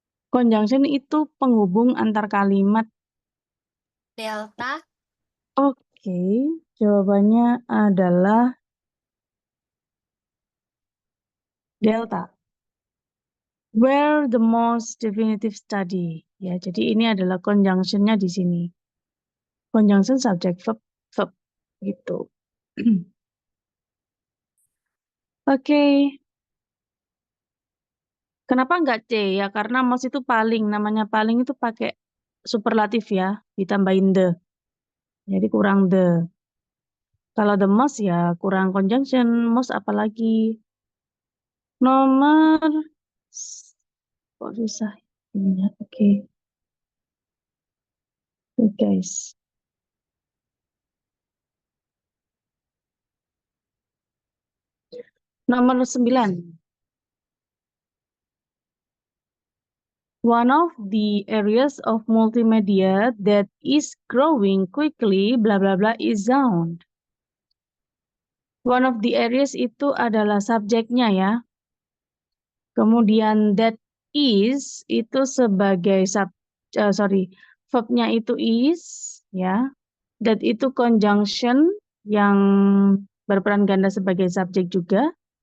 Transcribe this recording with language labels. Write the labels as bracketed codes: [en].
[id] Conjunction itu penghubung antar kalimat. Delta. Oke, jawabannya adalah delta. [en] Where the most definitive study. [id] Ya, jadi ini adalah conjunction-nya di sini. Conjunction subject verb verb gitu. Oke. Kenapa enggak C? Ya karena most itu paling. Namanya paling itu pakai superlatif ya, ditambahin the. Jadi kurang the. Kalau [en] the most [id] ya kurang conjunction. Most apalagi. Nomor kok susah ininya. Oke. Oke, guys. Nomor 9. [en] One of the areas of multimedia that is growing quickly, bla bla bla, is sound. One of the areas [id] itu adalah subjeknya ya. Kemudian [en] that is [id] itu sebagai verbnya itu is ya. That itu conjunction yang berperan ganda sebagai subjek juga.